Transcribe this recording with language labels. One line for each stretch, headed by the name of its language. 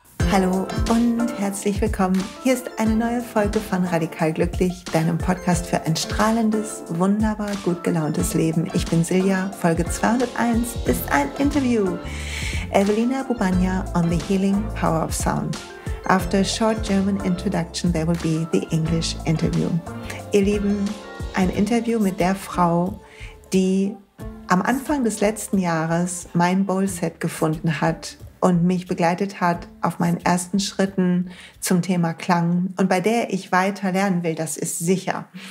German: Hallo und herzlich willkommen. Hier ist eine neue Folge von Radikal Glücklich, deinem Podcast für ein strahlendes, wunderbar gut gelauntes Leben. Ich bin Silja. Folge 201 ist ein Interview.
English: Ewelina Bubanja on the healing power of sound. After a short German introduction, there will be the English interview.
German: Ihr Lieben, ein Interview mit der Frau, die am Anfang des letzten Jahres mein Bowl-Set gefunden hat und mich begleitet hat auf meinen ersten Schritten zum Thema Klang und bei der ich weiter lernen will, das ist sicher.